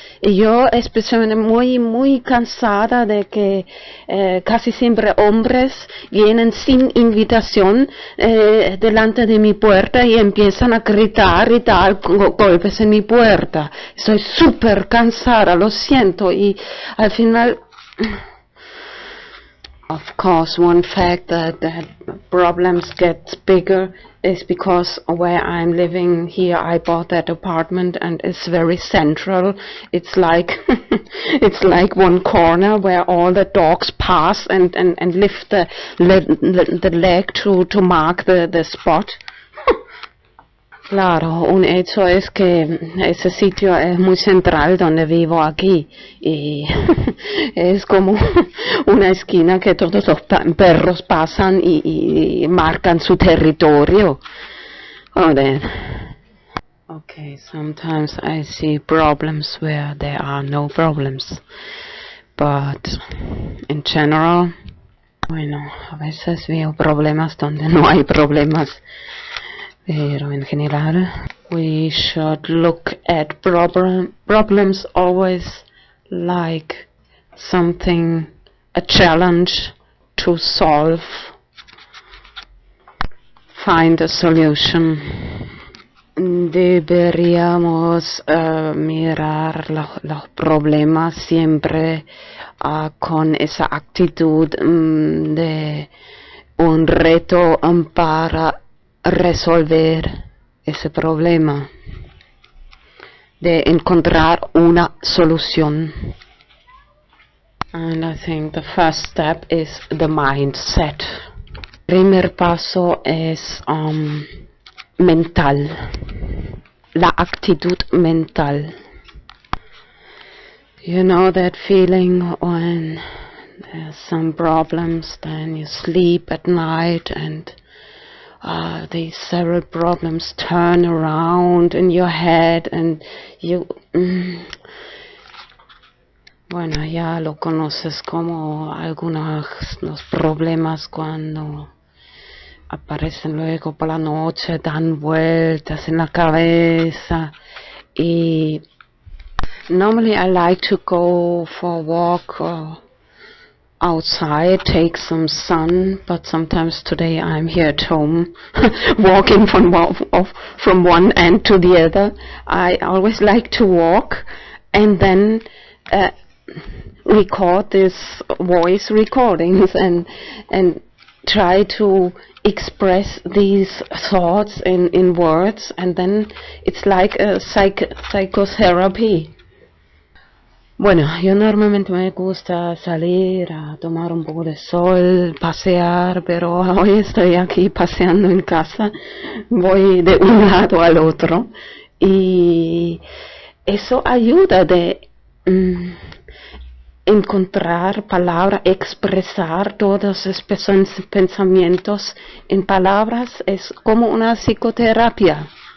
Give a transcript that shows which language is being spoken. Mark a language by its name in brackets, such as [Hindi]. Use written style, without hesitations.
[Spanish] Y yo especialmente muy cansada de que casi siempre hombres vienen sin invitación delante de mi puerta y empiezan a gritar y dar golpes en mi puerta. Estoy súper cansada, lo siento, y al final... [English] Of course, one fact that problems get bigger is because where I'm living here, I bought that apartment and it's very central. It's like it's like one corner where all the dogs pass and lift the leg to mark the spot. [Spanish] Claro, un hecho es que ese sitio es muy central donde vivo aquí y es como una esquina que todos los perros pasan y marcan su territorio. [English] Joder. Okay, sometimes I see problems where there are no problems, but in general, [Spanish] bueno, a veces veo problemas donde no hay problemas. Pero en general, [English] we should look at problems always like something, a challenge to solve, find a solution. [Spanish] Deberíamos mirar los problemas siempre con esa actitud de un reto para resolver ese problema, de encontrar una solución. [English] And I think the first step is the mindset. [Spanish] Primer paso es mental, la actitud mental. [English] You know that feeling when there's some problems, then you sleep at night and these several problems turn around in your head and you... [Spanish] Bueno, ya lo conoces como algunos los problemas cuando aparecen luego por la noche, dan vueltas en la cabeza. Y [English] normally I like to go for a walk outside, take some sun, but sometimes today I'm here at home walking from one end to the other. I always like to walk and then record these voice recordings and try to express these thoughts in words, and then it's like a psychotherapy. [Spanish] Bueno, yo normalmente me gusta salir a tomar un poco de sol, pasear, pero hoy estoy aquí paseando en casa, voy de un lado al otro y eso ayuda de encontrar palabras, expresar todos esos pensamientos en palabras, es como una psicoterapia.